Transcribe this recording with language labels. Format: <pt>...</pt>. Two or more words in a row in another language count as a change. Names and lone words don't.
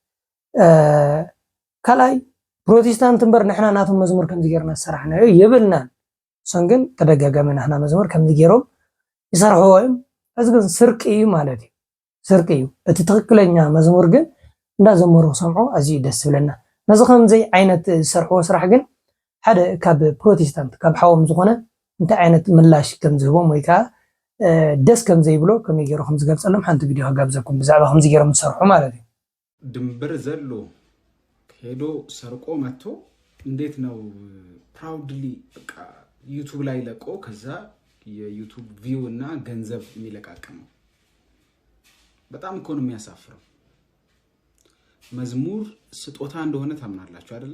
<ti>ካልኣይ ፕሮቴስታንት እምበር ንሕና ናቶም መዝሙር ከምዚ ጌርና ዝሰራሕናዮ የብልናን እሶም ግን ተደጋጋሚ ናትና መዝሙር ከምዚ ገይሮም ይሰርሕዎ እዮም። እዚ ግን ስርቂ እዩ ማለት እዩ። ስርቂ እዩ። እቲ ትክክለኛ መዝሙር ግን እንዳዘመሩ ክሰምዖ ኣዝዩ ደስ ዝብለና። ነዚ ከምዚ ዓይነት ዝሰርሕዎ ስራሕ ግን ሓደ ካብ ፕሮቴስታንት ካብ ሓዎም ዝኾነ እንታይ ዓይነት ምላሽ ከም ዝህቦም ወይ ከዓ ደስ ከም ዘይብሎ ከመይ ገይሩ ከም ዝገልፀሎም ሓንቲ ቪድዮ ከጋብዘኩም ብዛዕባ ከምዚ ገይሮም ዝሰርሑ ማለት እዩ።</ti> <am>ድንበር ዘሎ ሄዶ ሰርቆ መጥቶ እንዴት ነው ፕራውድሊ በቃ ዩቱብ ላይ ለቆ ከዛ የዩቱብ ቪው እና ገንዘብ የሚለቃቀመው በጣም እኮ ነው የሚያሳፍረው። መዝሙር ስጦታ እንደሆነ ታምናላችሁ አይደለ?</am>